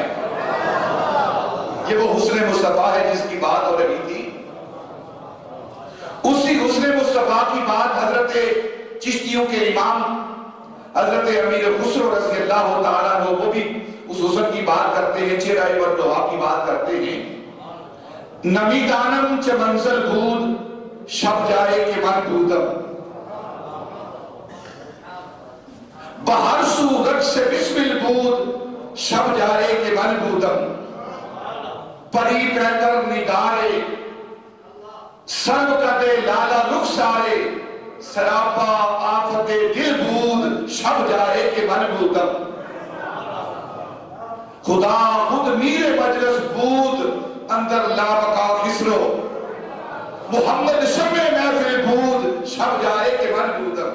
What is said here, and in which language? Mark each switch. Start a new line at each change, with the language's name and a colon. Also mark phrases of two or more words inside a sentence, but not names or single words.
Urdu: یہ وہ حسن مصطفیٰ ہے جس کی بات ہو رہی تھی۔ اسی حسن مصطفیٰ کی بات حضرت چشتیوں کے امام حضرت امیر خسرو
Arabic: رضی اللہ تعالیٰ عنہ
Urdu: وہ بھی اس حسن کی بات کرتے ہیں، چہرہ والدعا کی بات کرتے ہیں۔
Persian: نمیدانم چه منزل بود شب جائے کہ من بودم، بہر سو رقص بسمل بود شب جائے کہ من بودم، پری پیکر نگارے سرب کدے لالا رخسارے، سراپا آفت دل بود شب جائے کہ من بودم، خدا خود میر مجلس بود اندر لابقا خسرو، محمد شمع محفل بود شب جائے کہ من بود۔